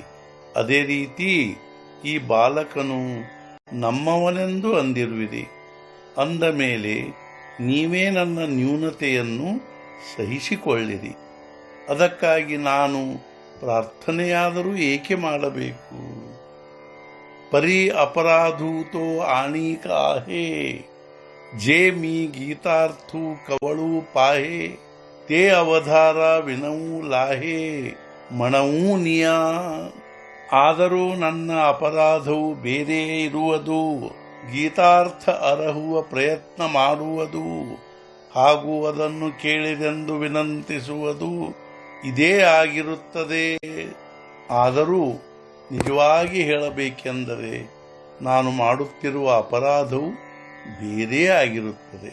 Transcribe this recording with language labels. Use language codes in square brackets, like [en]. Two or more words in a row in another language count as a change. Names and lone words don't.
[kn] ಅದೇ ರೀತಿ ಈ ಬಾಲಕನು ನಮ್ಮವನೆಂದು ಅಂದಿರುವಿರಿ. ಅಂದ ಮೇಲೆ ನೀವೇ ನನ್ನ ನ್ಯೂನತೆಯನ್ನು ಸಹಿಸಿಕೊಳ್ಳಿರಿ. ಅದಕ್ಕಾಗಿ ನಾನು ಪ್ರಾರ್ಥನೆಯಾದರೂ ಏಕೆ ಮಾಡಬೇಕು? [mr] परी अपराधूतो आणिक आहे जे मी गीतार्थू कवळू पाहे ते अवधारा विनवू लाहे म्हणवू निया. [kn] ಆದರೂ ನನ್ನ ಅಪರಾಧವು ಬೇರೆ ಇರುವುದು ಗೀತಾರ್ಥ ಅರಹುವ ಪ್ರಯತ್ನ ಮಾಡುವುದು ಹಾಗೂ ಅದನ್ನು ಕೇಳಿದೆಂದು ವಿನಂತಿಸುವುದು ಇದೇ ಆಗಿರುತ್ತದೆ. ಆದರೂ ನಿಜವಾಗಿ ಹೇಳಬೇಕೆಂದರೆ ನಾನು ಮಾಡುತ್ತಿರುವ ಅಪರಾಧವು ಬೇರೆ ಆಗಿರುತ್ತದೆ.